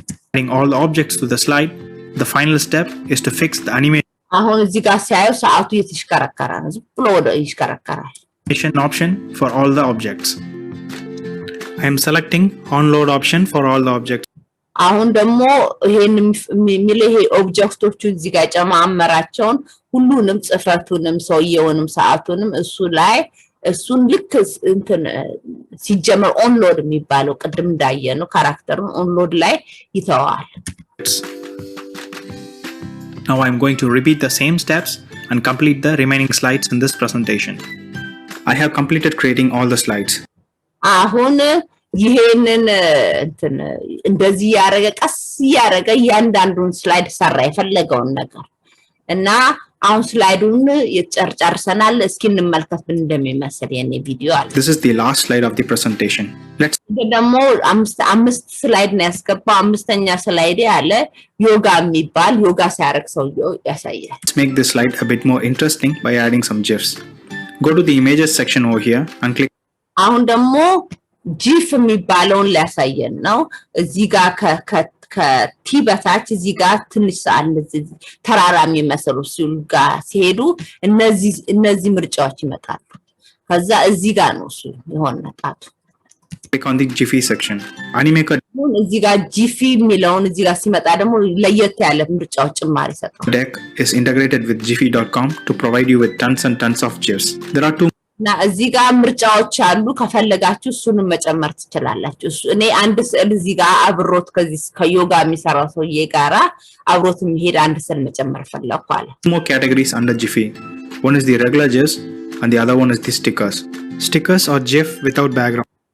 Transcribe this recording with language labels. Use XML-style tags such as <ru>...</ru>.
<en>Adding all the objects to the slide, the final step is to fix the</en> <am>አሁን እዚህ ጋር ሲያዩ ሰዓቱ እየተሽከረከረ ነው። ዝም ብሎ ወደ ይሽከረከራል።</am> <en>animation option for all the objects. I am selecting onload option for all the objects.</en> <am>አሁን ደግሞ ይሄን የሚለው ይሄ ኦብጀክቶቹ እዚህ ጋር ጨማመራቸውን ሁሉንም ጽፈቱንም ሰውየውንም ሰዓቱንም እሱ ላይ እሱን ልክ እንትን ሲጀመር ኦንሎድ የሚባለው ቅድም እንዳየነው ካራክተሩን ኦንሎድ ላይ ይተዋል።</am> <en>Now I am going to repeat the same steps and complete the remaining slides in this presentation. I have completed creating all the slides.</en> <am>አሁን ይሄንን እንትን እንደዚህ ያረገ ቀስ ያረገ ያንዳንዱን ስላይድ ሰራ የፈለገውን ነገር እና አሁን ስላይዱን የጨርሰናል። እስኪ እንመልከት ምን እንደሚመስል የኔ ቪዲዮ አለ።</am> <en>This is the last slide of the presentation. Let's</en> <am>ደግሞ አምስት ስላይድ ነው ያስገባው። አምስተኛ ስላይድ ያለ ዮጋ የሚባል ዮጋ ሲያረግ ሰውየው ያሳያል።</am> <en>Let's make this slide a bit more interesting by adding some GIFs. Go to the images section over here and click.</en> <am>አሁን ደግሞ ጂፍ የሚባለውን ሊያሳየን ነው። እዚህ ጋር ከቲ በታች እዚህ ጋር ትንሽ ሰዓት ተራራ የሚመስሉ ሲሉ ጋር ሲሄዱ እነዚህ ምርጫዎች ይመጣሉ። ከዛ እዚህ ጋር ነው እሱ የሆነ ጣቱ።</am> <en>Click on the Giphy section. Animaker</en> <am>እዚህ ጋር ጂፊ የሚለውን እዚህ ጋር ሲመጣ ደግሞ ለየት ያለ ምርጫዎች ጭማሪ ሰጥቷል።</am> <en>deck is integrated with Giphy.com to provide you with tons and tons of GIFs. There are two</en> <am>እና እዚህ ጋር ምርጫዎች አሉ። ከፈለጋችሁ እሱንም መጨመር ትችላላችሁ። እኔ አንድ ስዕል እዚህ ጋር አብሮት ከዚህ ከዮጋ የሚሰራው ሰውዬ ጋራ አብሮት የሚሄድ አንድ ስዕል መጨመር ፈለኩ አለ።</am> <en>more categories under Giphy. One is the regular GIFs and the other one is the stickers. Stickers are GIF without background.</en>